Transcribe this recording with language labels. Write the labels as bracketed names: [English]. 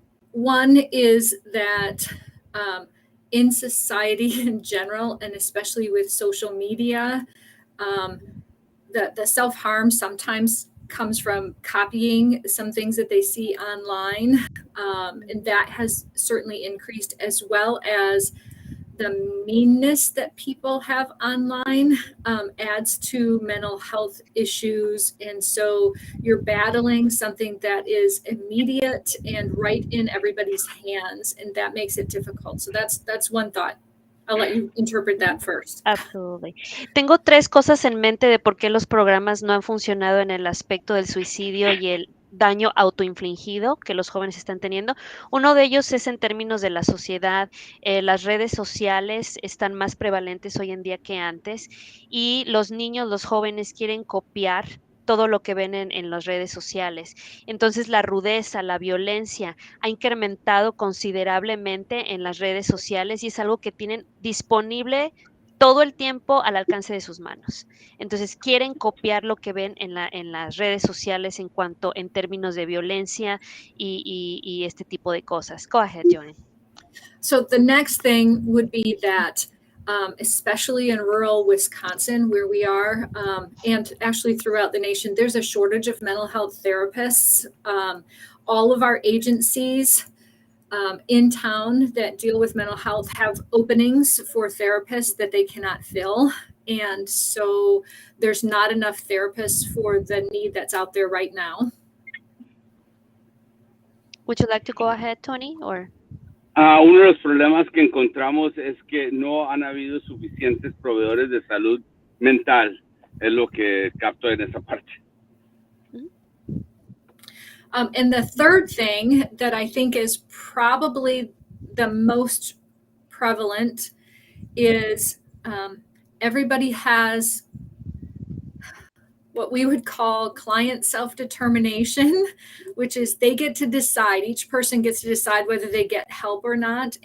[English] One is that in society in general, and especially with social media, the self-harm sometimes comes from copying some things that they see online, and that has certainly increased, as well as the meanness that people have online adds to mental health issues. And so you're battling something that is immediate and right in everybody's hands, and that makes it difficult. So that's one thought. I'll let you interpret that first. Absolutely. [Spanish] Tengo 3 cosas en mente de por qué los programas no han funcionado en el aspecto del suicidio y el daño autoinfligido que los jóvenes están teniendo. Uno de ellos es en términos de la sociedad. Las redes sociales están más prevalentes hoy en día que antes, y los niños, los jóvenes quieren copiar todo lo que ven en las redes sociales. Entonces, la rudeza, la violencia ha incrementado considerablemente en las redes sociales, y es algo que tienen disponible todo el tiempo al alcance de sus manos. Entonces, quieren copiar lo que ven en las redes sociales en términos de violencia y este tipo de cosas. [English] Go ahead, Joanne. So the next thing would be that, especially in rural Wisconsin, where we are, and actually throughout the nation, there's a shortage of mental health therapists. All of our agencies in town that deal with mental health have openings for therapists that they cannot fill. And so there's not enough therapists for the need that's out there right now. Would you like to go ahead, Tony? Or [Spanish] Uno de los problemas que encontramos es que no han habido suficientes proveedores de salud mental, es lo que capto en esa parte. [English] And the third thing that I think is probably the most prevalent is everybody has what we would call client self-determination, which is they get to decide, each person gets to decide whether they get help or not.